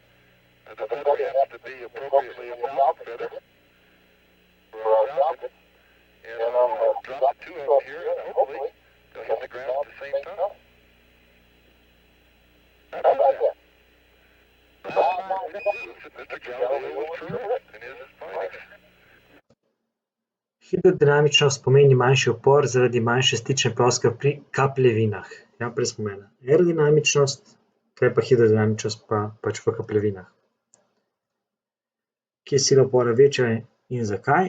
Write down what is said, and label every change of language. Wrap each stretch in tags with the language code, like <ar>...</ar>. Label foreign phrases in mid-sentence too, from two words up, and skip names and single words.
<en>The feather happens to be appropriately a falcon feather for our falcon. And I'll drop the two of them here, and hopefully they'll hit the ground at the same time. How about that? Mr. Galileo was terrific in his findings.</en> <sl>Hidrodinamičnost pomeni manjši upor zaradi manjše stične ploskve pri kapljevinah. Ja, prej smo imeli aerodinamičnost, kaj pa hidrodinamičnost pa pač v kapljevinah. Kje je sila upora večja in zakaj?</sl>